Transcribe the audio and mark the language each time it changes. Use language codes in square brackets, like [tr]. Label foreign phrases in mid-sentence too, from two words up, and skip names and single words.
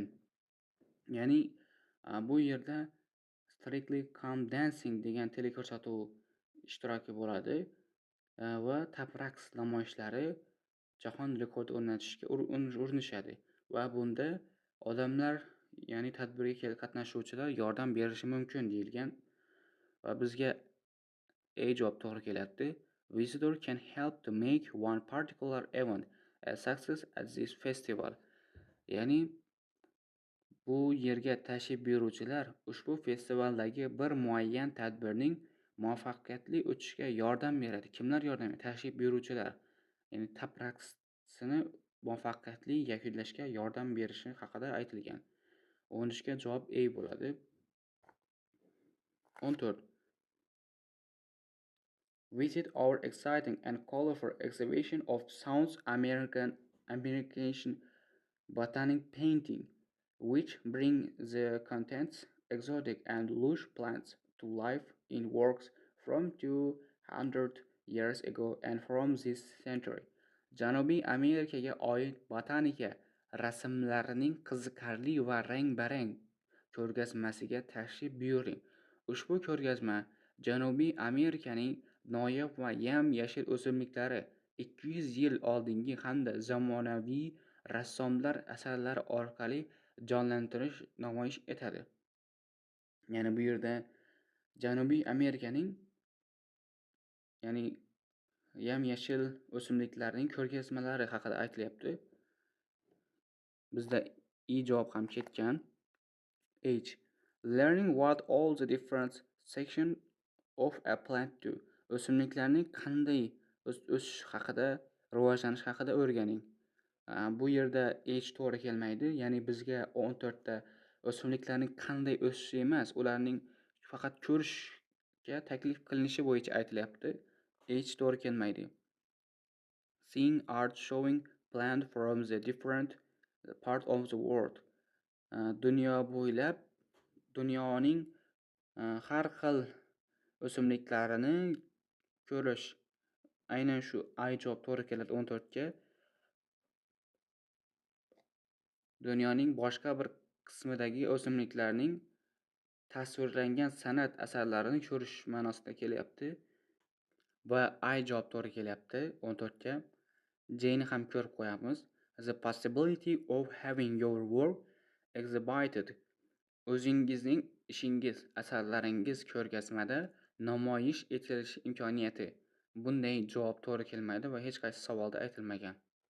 [uz] Ya'ni bu yerda Strictly Come Dancing degan teleko'rsatuv ishtiroki bo'ladi va tap raqs namoyishlari jahon rekordi o'rnatishga urinishadi va bunda odamlar, ya'ni tadbirga qatnashuvchilar yordam berishi mumkin deyilgan va bizga A javob to'g'ri kelyapti. [en] Visitor can help to make one particular event a success at this festival. [uz] Ya'ni bu yerga tashrif buyuruvchilar ushbu festivaldagi bir muayyan tadbirning muvaffaqiyatli o'tishiga yordam beradi. Kimlar yordam beradi? Tashrif buyuruvchilar. Ya'ni tap raqsini muvaffaqiyatli yakunlashga yordam berishi haqida aytilgan. 13 ga javob A bo'ladi. 14. [en] Visit our exciting and colorful exhibition of South American botanic painting, which bring the contents, exotic and lush plants to life in works from 200 years ago and from this century. [uz] Janubiy Amerikaga oid botanika rasmlarining qiziqarli va rang-barang ko'rgazmasiga tashrif buyuring. Ushbu ko'rgazma Janubiy Amerikaning noyob va yam-yashil o'simliklari 200 yil oldingi hamda zamonaviy rassomlar asarlari orqali jonlantirish namoyish etadi. Ya'ni bu yerda Janubiy Amerikaning, ya'ni yam-yashil o'simliklarning ko'rgazmalari haqida aytilyapti. Bizda javob ham ketgan. H. [en] Learning what all the different sections of a plant do. [uz] O'simliklarning qanday o'sish haqida, rivojlanish haqida o'rganing. Bu yerda H to'g'ri kelmaydi. Ya'ni bizga 14 ta o'simliklarning qanday o'sishi emas, ularning faqat ko'rishga taklif qilinishi bo'yicha aytilyapti. H to'g'ri kelmaydi. [en] Seeing art showing plant from the different part of the world. [uz] Dunyo bo'ylab dunyoning har xil o'simliklarini ko'rish. Aynan shu javob to'g'ri keladi 14 ga. Dunyoning boshqa bir qismidagi o'simliklarning tasvirlangan san'at asarlarini ko'rish ma'nosida kelyapti. Va javob to'g'ri kelyapti 14 ga. J ni ham ko'rib qo'yamiz. [en] The possibility of having your work exhibited. [uz] O'zingizning ishingiz, asarlaringiz ko'rgazmada namoyish etilishi imkoniyati. Bunday javob to'g'ri kelmaydi va hech qaysi savolda aytilmagan.